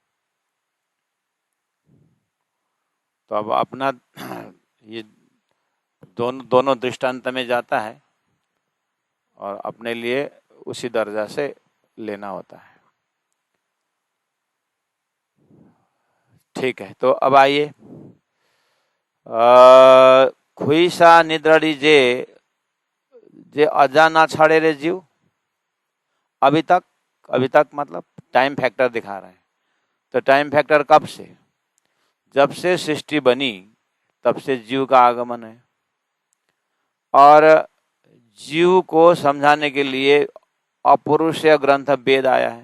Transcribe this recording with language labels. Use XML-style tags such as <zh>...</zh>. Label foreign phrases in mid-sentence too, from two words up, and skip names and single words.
<hi>तो अब अपना ये दोनों दृष्टांत में जाता है और अपने लिए उसी दर्जा से लेना होता है। ठीक है,</hi> <kfr>तो अब आइए, खुई सा निद्रड़ी जे जे अजा ना छड़े रे जीव।</kfr> <hi>अभी तक मतलब टाइम फैक्टर दिखा रहे हैं। तो टाइम फैक्टर कब से? जब से सृष्टि बनी तब से जीव का आगमन है। और जीव को समझाने के लिए अपौरुषेय ग्रंथ वेद आया है।</hi>